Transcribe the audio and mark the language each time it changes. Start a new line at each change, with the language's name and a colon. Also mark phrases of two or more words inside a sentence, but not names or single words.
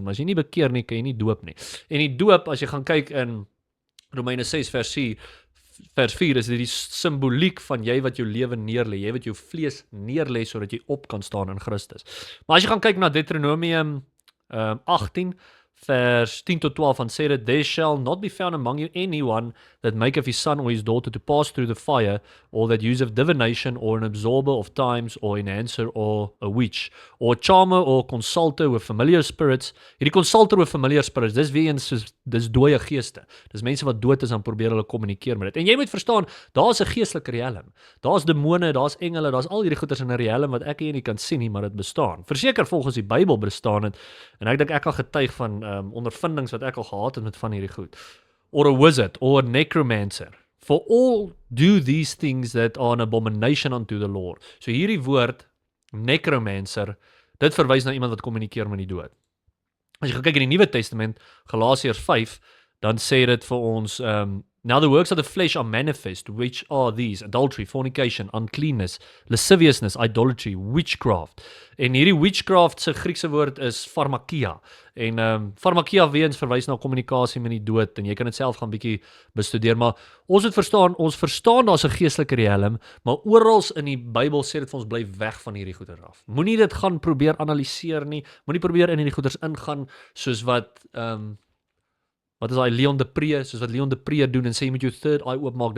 Afrikaans: Maar as jy nie bekeer nie, kan jy nie doop nie. En die doop, as jy gaan kyk in Romeine 6 vers 4, is dit die simboliek van jy wat jou lewe neerlê, jy wat jou vlees neerlê sodat jy op kan staan in Christus. Maar as jy gaan kyk na Deuteronomium 18 vers 10 tot 12 van sê dit,
English: there shall not be found among you anyone that maketh his son or his daughter to pass through the fire, or that useth divination, or an absorber of times, or enhancer, or a witch, or a charmer, or consulter with familiar spirits. Hierdie consulter with familiar spirits,
Afrikaans: dis weer eens soos, dis dooie geeste. Dis mense wat dood is en probeer hulle kommunikeer met dit. En jy moet verstaan, daar's 'n geestelike riekelm. Daar's demone, daar's engele, daar's al hierdie goeters in 'n riekelm wat ek hier nie kan sien nie, maar dit bestaan. Verseker volgens die Bybel bestaan dit. En ek dink ek kan getuig van ondervindings wat ek al gehad het met van hierdie goed.
English: Or a wizard, or a necromancer. For all do these things that are an abomination unto the Lord.
Afrikaans: So hierdie woord, necromancer, dit verwys na iemand wat kommunikeer met die dood. As jy gaan kyk in die Nuwe Testament, Galasiërs 5, dan sê dit vir ons,
English: now the works of the flesh are manifest, which are these: adultery, fornication, uncleanness, lasciviousness, idolatry, witchcraft.
Afrikaans: En hierdie witchcraft se Griekse woord is pharmakia. En pharmakia weens verwys na kommunikasie met die dood, en jy kan dit self gaan bietjie bestudeer, maar ons verstaan daar's 'n geestelike riekelm, maar oral in die Bybel sê dit vir ons bly weg van hierdie goeie af. Moenie dit gaan probeer analiseer nie, moenie probeer in hierdie goeders ingaan soos wat wat is daai Leon de Pre, soos wat Leon de Pre doen en sê jy moet jou
English: third eye
Afrikaans: oopmaak.